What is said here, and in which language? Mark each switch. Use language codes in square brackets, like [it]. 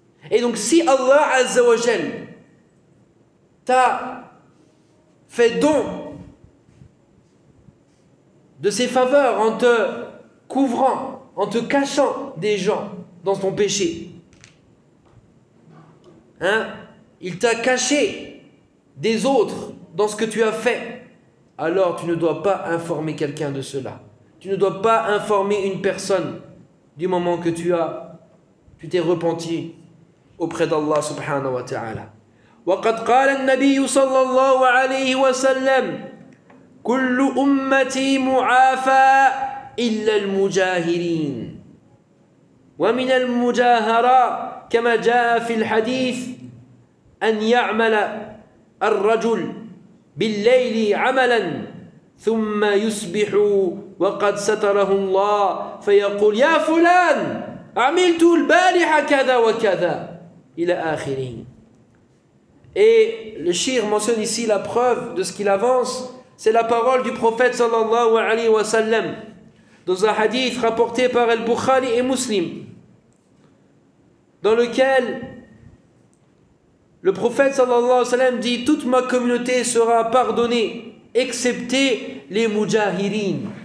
[fr] Et donc si Allah Azza wa Jal t'a fait don de ses faveurs en te couvrant, en te cachant des gens dans ton péché, hein, il t'a caché des autres dans ce que tu as fait, alors tu ne dois pas informer quelqu'un de cela. Tu ne dois pas informer une personne du moment que tu t'es repenti auprès d'Allah subhanahu wa ta'ala. [ar] وقد قال النبي صلى الله عليه وسلم كل امتي معافى الا المجاهرين ومن المجاهره كما جاء في الحديث ان يعمل الرجل بالليل عملا ثم يصبح وقد ستره الله فيقول يا فلان عملت البارحه كذا وكذا il a akhiri. [fr] Et le shir mentionne ici la preuve de ce qu'il avance, c'est la parole du prophète sallallahu alayhi wa sallam dans un hadith rapporté par al-Bukhari et Muslim. dans lequel le prophète sallallahu alayhi wa sallam dit toute ma communauté sera pardonnée excepté les mujahirin.